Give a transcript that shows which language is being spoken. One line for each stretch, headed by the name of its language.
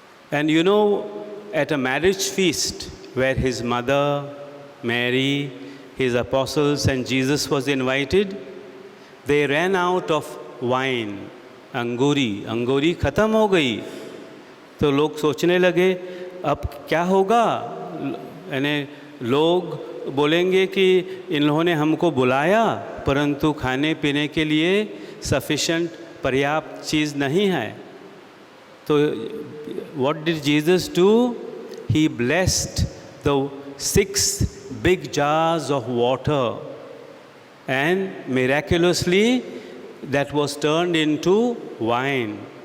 English: And you know, at a marriage feast where his mother, Mary, his apostles and Jesus was invited, they ran out of wine,
Hindi: अंगूरी ख़त्म हो गई. तो लोग सोचने लगे अब क्या होगा. यानी लोग बोलेंगे कि इन लोगों ने हमको बुलाया परंतु खाने पीने के लिए सफिशिएंट पर्याप्त चीज़ नहीं है.
English: तो what did Jesus do? He blessed the 6 big jars of water, and miraculously that was turned into wine.